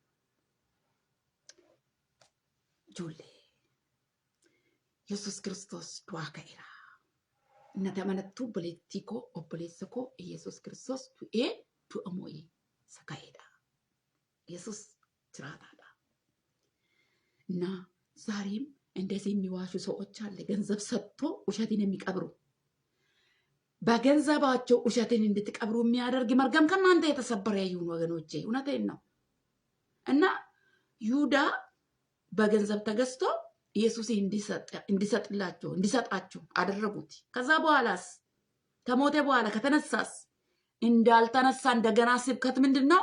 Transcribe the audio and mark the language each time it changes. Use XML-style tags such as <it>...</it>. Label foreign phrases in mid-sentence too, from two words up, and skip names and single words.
<om>Ijoollee Yesuus Kiristoos du'aa ka'eera. Nati amanattuu obboleettii koo obboleessa koo Yesuus Kiristoos du'ee du'a moo'ee isa ka'eedha. Yesuus jiraataadha.</om> <am>እና ዛሬም እንደዚህ የሚዋሹ ሰዎች አለ። ገንዘብ ሰጥቶ ውሸትን የሚቀብሩ በገንዘባቸው ውሸትን እንድትቀብሩ የሚያደርግ መርገም ከእናንተ የተሰበረ ይሁን ወገኖቼ። እውነቴን ነው። እና ይሁዳ በገንዘብ ተገዝቶ ኢየሱስ እንዲሰጣቸው አደረጉት። ከዛ በኋላስ ከሞተ በኋላ ከተነሳስ እንዳልተነሳ እንደገና ስብከት ምንድን ነው?</am>